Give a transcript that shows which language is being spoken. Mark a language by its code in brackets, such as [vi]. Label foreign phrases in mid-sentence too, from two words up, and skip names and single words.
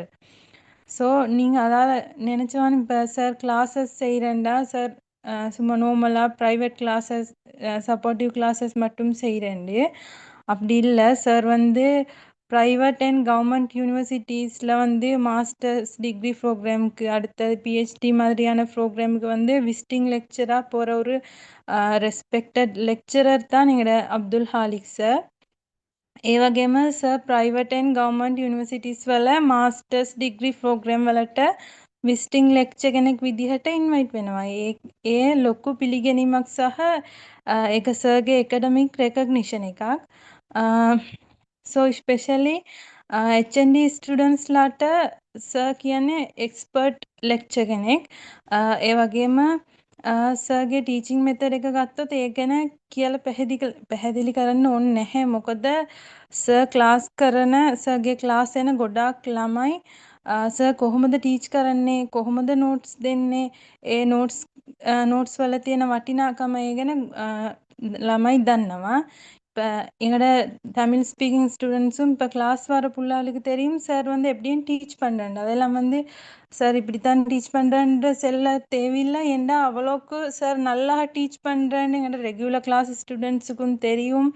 [ta] ஸோ நீங்கள் அதாவது நினச்சவான்னு இப்போ சார் கிளாஸஸ் செய்கிறேன்டா சார் சும்மா நார்மலாக [en] private classes supportive classes [ta] மட்டும் செய்கிறேன்டு அப்படி இல்லை. சார் வந்து [en] private and government universities [ta] வந்து [en] masters degree program [ta] அடுத்தது PhD மாதிரியான ப்ரோக்ராமுக்கு வந்து [en] visiting lecturer [ta] போகிற ஒரு [en] respected lecturer [ta] தான் எங்களோட අබ්දුල් හාලික් සර්. [si] ඒ වගේම සර් [en] private and government universities [si] වල [en] masters degree program [si] වලට [en] visiting lecturer [si] කෙනෙක් විදිහට ඉන්වයිට් වෙනවා. ඒ ලොකු පිළිගැනීමක් සහ ඒක සර්ගේ [en] academic recognition [si] එකක්. [en] So especially [si] HND ස්ටුඩන්ට්ස්ලාට සර් කියන්නේ [en] expert lecturer [si] කෙනෙක්. ඒ වගේම සර්ගේ [en] teaching method [si] එක ගත්තොත් ඒ ගැන කියලා පැහැදිලි කරන්න ඕනේ නැහැ. මොකද සර් ක්ලාස් කරන සර්ගේ ක්ලාස් එන ගොඩාක් ළමයි සර් කොහොමද ටීච් කරන්නේ, කොහොමද නෝට්ස් දෙන්නේ, ඒ නෝට්ස් වල තියෙන වටිනාකම ඒ ගැන ළමයි දන්නවා. [ta] இப்போ எங்களோட தமிழ் [en] speaking students [ta] இப்போ கிளாஸ் வர பிள்ளைகளுக்கு தெரியும் சார் வந்து எப்படியும் டீச் பண்ணுறேன். அதெல்லாம் வந்து சார் இப்படித்தான் டீச் பண்ணுறேன்ற செல்ல தேவையில்லை. ஏன்டா அவ்வளோக்கு சார் நல்லா டீச் பண்ணுறேன்னு எங்களோட [en] regular class students [ta] தெரியும்.